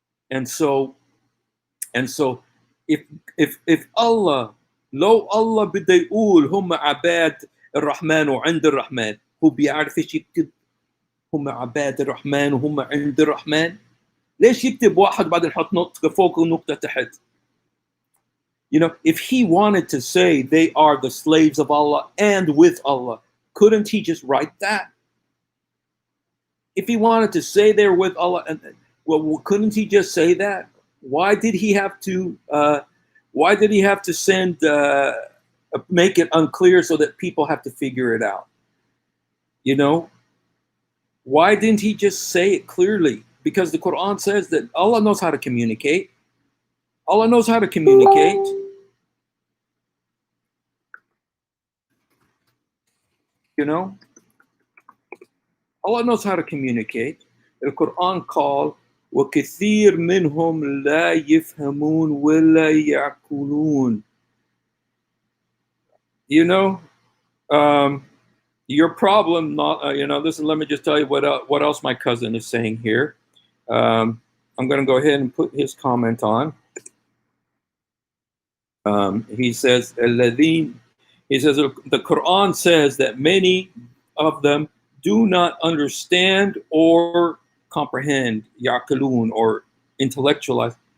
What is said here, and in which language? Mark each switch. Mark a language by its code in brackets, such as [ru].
[en] And so if Allah, [ar] لو الله بده يقول هم عباد الرحمن وعند الرحمن، هو بيعرف ايش يكتب هم عباد الرحمن وهم عند الرحمن؟ ليش يكتب واحد بعدين يحط نقطة فوق ونقطة تحت؟ [en] You know, if he wanted to say they are the slaves of Allah and with Allah, couldn't he just write that? If he wanted to say they're with Allah, well, couldn't he just say that? Why did he have to? Why did he have to send make it unclear so that people have to figure it out? You know, why didn't he just say it clearly? Because the Quran says that Allah knows how to communicate. Allah knows how to communicate. You know, Allah knows how to communicate. The Quran called [ar] وَكَثِيرٌ مِّنْهُمْ لَا يَفْهَمُونَ وَلَا يَعْقِلُونَ. [en] You know, your problem, not you know. Listen, let me just tell you what else my cousin is saying here. I'm going to go ahead and put his comment on. He says, the Quran says that many of them do not understand or comprehend, yaqilun, or intellectualize.